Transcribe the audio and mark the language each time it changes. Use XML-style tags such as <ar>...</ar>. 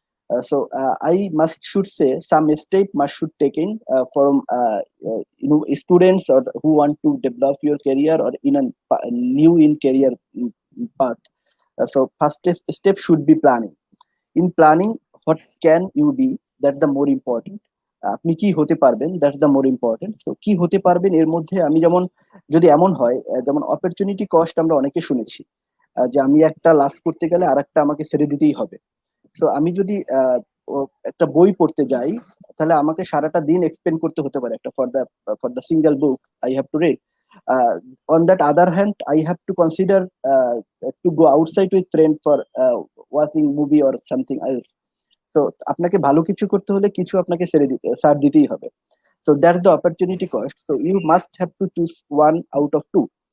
<en>I must should say some step must should taken from students or who want to develop your career or in a new in career path. So first step should be planning. In planning, what can you be, that the more important.</en> <bn>আপনি কি হতে পারবেন,</bn> <en>That's the more important.</en> <bn>So কি হতে পারবেন এর মধ্যে আমি যেমন, যদি এমন হয় যেমন অপরচুনিটি কস্ট আমরা অনেকে শুনেছি, যে আমি একটা লাভ করতে গেলে আর একটা আমাকে ছেড়ে দিতেই হবে। সো আমি যদি একটা বই পড়তে যাই, তাহলে আমাকে সারাটা দিন এক্সপেন্ড করতে হতে পারে একটা</bn> <en>For the single book I have to read. On that other hand, I have to consider to go outside with friend for watching movie or something else.</en> <bn>তো আপনাকে ভালো কিছু করতে হলে কিছু আপনাকে ছাড় দিতেই হবে।</bn> <en>So that's the opportunity cost. So you must have to choose one out of two.</en>